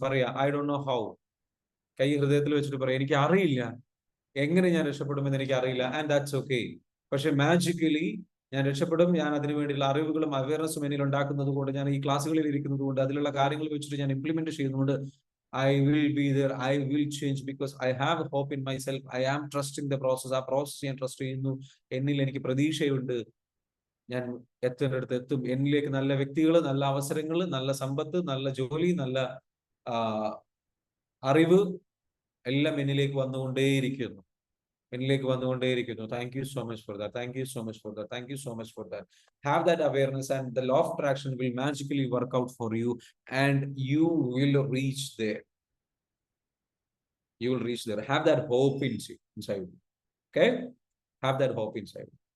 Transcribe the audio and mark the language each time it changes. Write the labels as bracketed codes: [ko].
[ml] പറയാ, [en] I don't know how. [ml] കൈ ഹൃദയത്തിൽ വെച്ചിട്ട് പറയാം, എനിക്ക് അറിയില്ല എങ്ങനെ ഞാൻ രക്ഷപ്പെടുമെന്ന്, എനിക്ക് അറിയില്ല. [en] And that's okay. [ml] പക്ഷെ മാജിക്കലി ഞാൻ രക്ഷപ്പെടും. ഞാൻ അതിനു വേണ്ടിയുള്ള അറിവുകളും അവയർനെസ്സും എന്നിൽ ഉണ്ടാക്കുന്നത് കൊണ്ട്, ഞാൻ ഈ ക്ലാസ്സുകളിൽ ഇരിക്കുന്നത് കൊണ്ട്, അതിലുള്ള കാര്യങ്ങൾ വെച്ചിട്ട് ഞാൻ ഇംപ്ലിമെന്റ് ചെയ്യുന്നതുകൊണ്ട് [en] I will be there. I will change because I have hope in myself. I am trusting the process. [ml] ആ പ്രോസസ് ഞാൻ ട്രസ്റ്റ് ചെയ്യുന്നു. എന്നിൽ എനിക്ക് പ്രതീക്ഷയുണ്ട്. ഞാൻ എത്തേണ്ടടുത്ത് എത്തും. എന്നിലേക്ക് നല്ല വ്യക്തികൾ, നല്ല അവസരങ്ങൾ, നല്ല സമ്പത്ത്, നല്ല ജോലി, നല്ല അറിവ് എല്ലാം എന്നിലേക്ക് വന്നുകൊണ്ടേയിരിക്കുന്നു. എന്നിലേക്ക് വന്നുകൊണ്ടേയിരിക്കുന്നു. [en] Thank you so much for that. Thank you so much for that. Thank you so much for that. Have that awareness and the law of attraction will magically work out for you and you will reach there. You will reach there. Have that hope inside you. Okay? Have that hope inside you.